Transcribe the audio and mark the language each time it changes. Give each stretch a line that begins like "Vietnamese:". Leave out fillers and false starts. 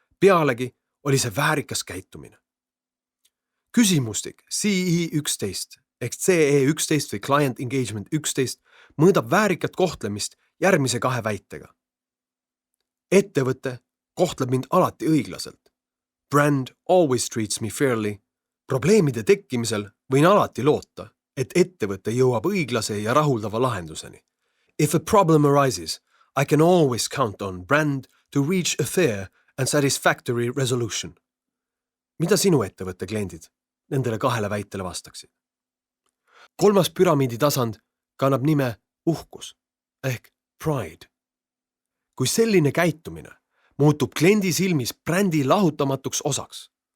Estonian: Pealegi oli see väärikas käitumine. Küsimustik CE11 ehk CE11 või Client Engagement 11 mõõdab väärikat kohtlemist järgmise 2 väitega. Ettevõte kohtleb mind alati õiglaselt.
English: Brand always treats me fairly.
Estonian: Probleemide tekkimisel võin alati loota, et ettevõte jõuab õiglase ja rahuldava lahenduseni.
English: If a problem arises, I can always count on brand to reach a fair and satisfactory resolution.
Estonian: Mida sinu ettevõtte kliendid nendele 2 väitele vastaksid? 3. püramiidi tasand kannab nime uhkus ehk pride. Kui selline käitumine muutub kliendi silmis brändi lahutamatuks osaks.